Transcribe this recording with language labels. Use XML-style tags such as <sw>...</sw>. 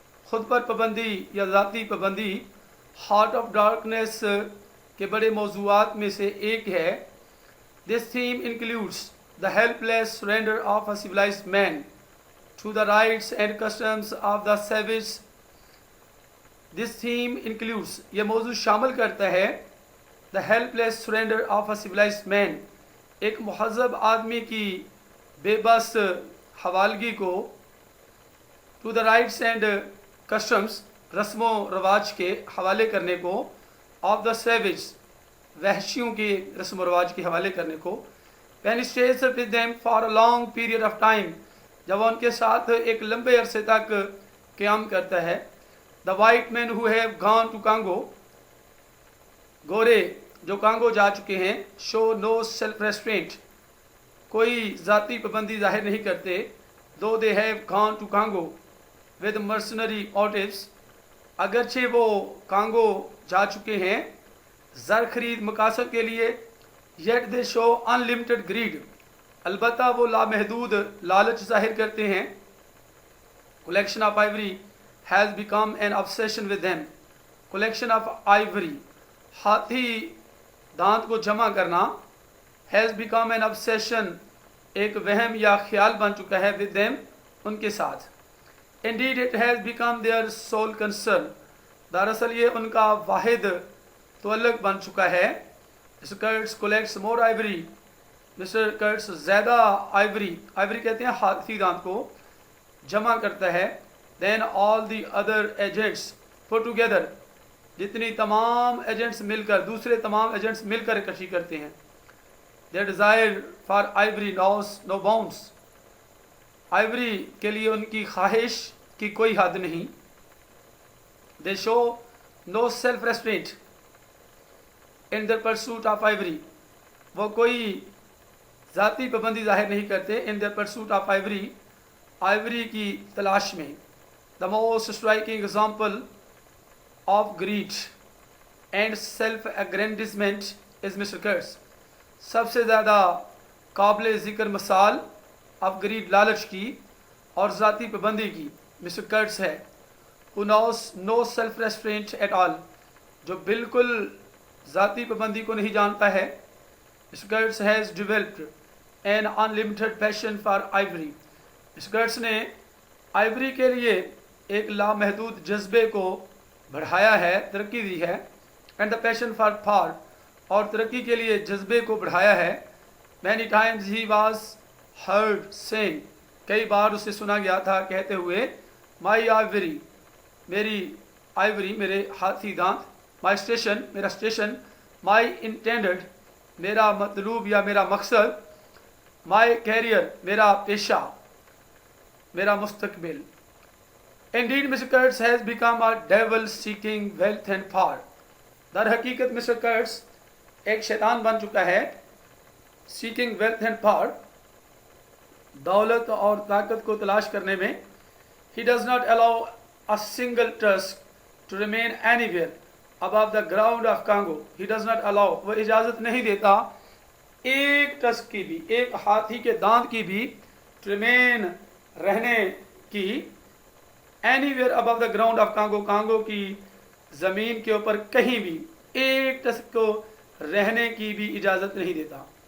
<ur>خود پر پابندی یا ذاتی پابندی ہارٹ آف ڈارکنیس کے بڑے موضوعات میں سے ایک ہے.</ur> <en>This theme includes the helpless surrender of a civilized man to the rights and customs of the savage. This theme includes</en> <ur>یہ موضوع شامل کرتا ہے</ur> <en>the helpless surrender of a civilized man،</en> <ur>ایک مہذب آدمی کی بے بس حوالگی کو،</ur> <en>to the rights and customs،</en> <ur>رسم و رواج کے حوالے کرنے کو،</ur> <en>of the savage،</en> <ur>وحشیوں کے رسم و رواج کے حوالے کرنے کو.</ur> <en>when he stays with them for a long period of time،</en> <ur>جب وہ ان کے ساتھ ایک لمبے عرصے تک قیام کرتا ہے.</ur> <en>the white men who have gone to Congo،</en> <ur>گورے جو کانگو جا چکے ہیں،</ur> <en>show no self restraint،</en> <ur>کوئی ذاتی پابندی ظاہر نہیں کرتے.</ur> <en>though they have gone to Congo with mercenary motives،</en> <ur>اگرچہ وہ کانگو جا چکے ہیں زر خرید مقاصد کے لیے.</ur> <en>yet they show unlimited greed،</en> <ur>البتہ وہ لامحدود لالچ ظاہر کرتے ہیں.</ur> <en>collection of ivory has become an obsession with them. collection of ivory،</en> <ur>ہاتھی دانت کو جمع کرنا،</ur> <en>has become an obsession،</en> <ur>ایک وہم یا خیال بن چکا ہے،</ur> <en>with them،</en> <ur>ان کے ساتھ.</ur> <en>indeed it has become their sole concern،</en> <ur>دراصل یہ ان کا واحد تعلق بن چکا ہے.</ur> <en>Mr. Kurtz collects more ivory، Mr.</en> <ur>Kurtz زیادہ آئیوری کہتے ہیں ہاتھی دانت کو، جمع کرتا ہے.</ur> <en>then all the other agents put together،</en> <ur>جتنی تمام ایجنٹس مل کر، دوسرے تمام ایجنٹس مل کر اکٹھی کرتے ہیں.</ur> <en>their desire for ivory knows no bounds،</en> <ur>Ivory کے لیے ان کی خواہش کی کوئی حد نہیں.</ur> <en>they show no self restraint in their pursuit of ivory،</en> <ur>وہ کوئی ذاتی پابندی ظاہر نہیں کرتے.</ur> <en>in their pursuit of ivory،</en> <ur>Ivory کی تلاش میں.</ur> <en>the most striking example of greed and self aggrandizement is Mr.</en> <ur>Kurtz، سب سے زیادہ قابل ذکر مثال</ur> <en>of greed،</en> <ur>لالچ کی اور ذاتی پابندی کی Mr. Kurtz ہے.</ur> <en>who knows no self restraint at all،</en> <ur>جو بالکل ذاتی پابندی کو نہیں جانتا ہے.</ur> <en>Mr. Kurtz has developed an unlimited passion for ivory، Mr.</en> <ur>Kurtz نے آئیوری کے لیے ایک لامحدود جذبے کو بڑھایا ہے، ترقی دی ہے.</ur> <en>and the passion for power،</en> <ur>اور ترقی کے لیے جذبے کو بڑھایا ہے.</ur> <en>many times he was heard saying،</en> <ur>کئی بار اسے سنا گیا تھا کہتے ہوئے،</ur> <en>my ivory،</en> <ur>میری آئیوری، میرے ہاتھی دانت،</ur> <en>my station،</en> <ur>میرا اسٹیشن،</ur> <en>my intended،</en> <ur>میرا مطلوب یا میرا مقصد،</ur> <en>my career،</en> <ur>میرا پیشہ، میرا مستقبل.</ur> <en>indeed Mr. Kurtz has become a devil seeking wealth and power،</en> <ur>در حقیقت</ur> <en>Mr.</en> <ur>Kurtz ایک شیطان بن چکا ہے.</ur> <en>seeking wealth and power،</en> <ur>دولت اور طاقت کو تلاش کرنے میں.</ur> <en>he does not allow a single tusk to remain anywhere above the ground of Congo، he does not allow،</en> <ur>وہ اجازت نہیں دیتا ایک ٹسک کی بھی، ایک ہاتھی کے دانت کی بھی</ur> <en>to remain،</en> <ur>رہنے کی،</ur> <en>anywhere above the ground of Congo،</en> <ur>Congo کی زمین کے اوپر کہیں بھی ایک ٹسک کو رہنے کی بھی اجازت نہیں دیتا.</ur>